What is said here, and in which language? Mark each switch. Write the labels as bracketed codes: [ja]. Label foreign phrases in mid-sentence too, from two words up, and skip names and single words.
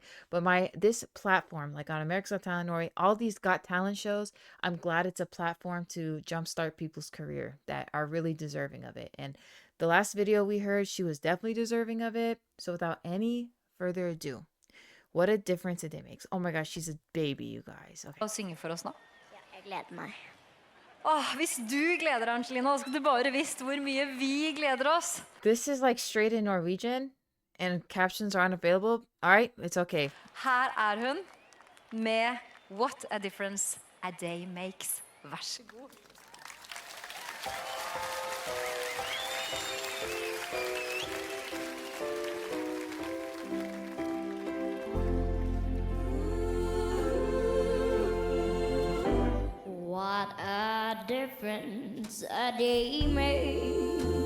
[en] But this platform, like on America's Got Talent Norway, all these Got Talent shows, I'm glad it's a platform to jumpstart people's career that are really deserving of it. And the last video we heard, she was definitely deserving of it. So without any further ado, What a Difference a Day Makes. Oh my gosh, she's a baby, you guys. Okay. [no] Og synge for oss nå. Ja, jeg gleder meg. Hvis du gleder deg, Angelina, så skal du bare visst hvor mye vi gleder oss. [en] This is like straight in Norwegian, and captions are unavailable. All right, it's okay. [no] Her hun med What a Difference a Day Makes. Vær så god. [en] What a difference a day makes.